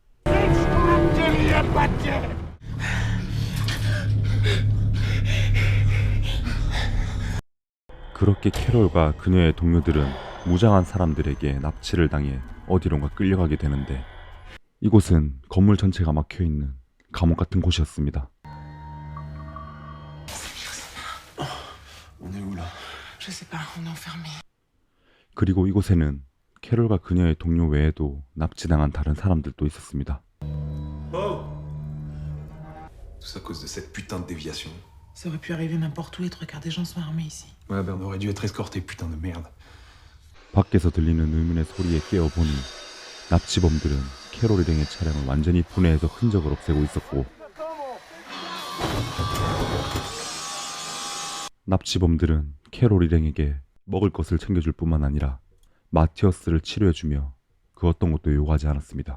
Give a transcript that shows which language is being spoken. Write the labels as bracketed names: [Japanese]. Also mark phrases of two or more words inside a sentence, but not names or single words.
[Korean] 그렇게 캐롤과 그녀의 동료들은 무장한 사람들에게 납치를 당해 어디론가 끌려가게 되는데 이곳은 건물 전체가 막혀있는 감옥 같은 곳이었습니다. [French] On est où là? Je sais pas, on est enfermé. [Korean] 그리고 이곳에는 캐롤과 그녀의 동료 외에도 납치당한 다른 사람들도 있었습니다. [French] Tout ça à cause de cette putain de déviation. Ça aurait pu arriver n'importe où et trois quarts des gens sont armés ici. Ouais, ben on aurait dû être escorté, putain de merde. [Korean] 밖에서 들리는 의문의 소리에 깨어보니 납치범들은 캐롤 일행의 차량을 완전히 분해해서 흔적을 없애고 있었고 납치범들은 캐롤 일행에게 먹을 것을 챙겨줄 뿐만 아니라 마티어스를 치료해주며 그 어떤 것도 요구하지 않았습니다.